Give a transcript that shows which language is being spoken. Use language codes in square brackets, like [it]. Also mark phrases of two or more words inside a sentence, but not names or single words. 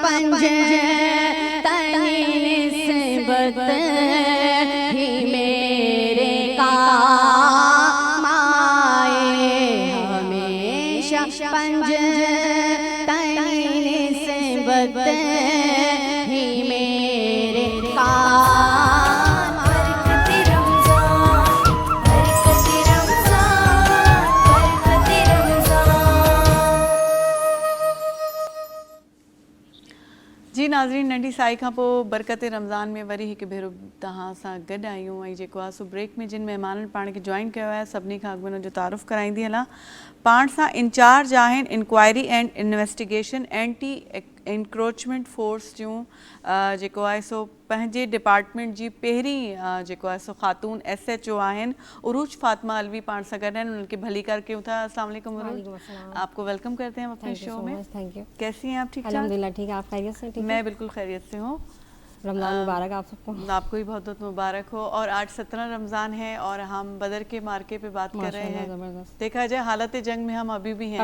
[ur] پنجتنی نسبت ہی میرے کام آئے، ہمیشہ پنجتنی نسبت ہی میرے کام آئے۔ برکت رمضان، برکت رمضان، برکت رمضان۔ [sd] जी नाज़रीन, नंढी साई खां पोइ बरकत रमज़ान में वरी हिकु भेरो तव्हां सां गॾु आहियूं ऐं जेको आहे सो ब्रेक में जिन महिमाननि पाण खे जॉइन कयो आहे सभिनी खां अॻु में हुनजो तारुफ़ कराईंदी हलां। पाण सां इंचार्ज आहिनि [en] Inquiry and Investigation Anti Encroachment Force [sd] जूं जेको आहे सो पंहिंजे डिपार्टमेंट जी पहिरीं जेको आहे सो ख़ातून SHO आहिनि उरूज फातिमा अलवी पाण सां गॾु आहिनि। उन्हनि खे भली कर कयूं था। [ar] السلام علیکم [sd] उरूज, [ur] آپ کو ویلکم کرتے ہیں اپنے شو میں. [en] Thank you. [ur] کیسی ہیں آپ؟ ٹھیک ٹھاک? الحمدللہ ٹھیک ہے، آپ خیریت سے? ٹھیک ہے, میں بالکل خیریت سے ہوں. رمضان مبارک آپ سب کو. آپ کو بھی بہت بہت مبارک ہو۔ اور آج 17 رمضان ہے اور ہم بدر کے معرکے پہ بات کر رہے ہیں. زبردست. دیکھا جائے حالت جنگ میں ہم ابھی بھی ہیں.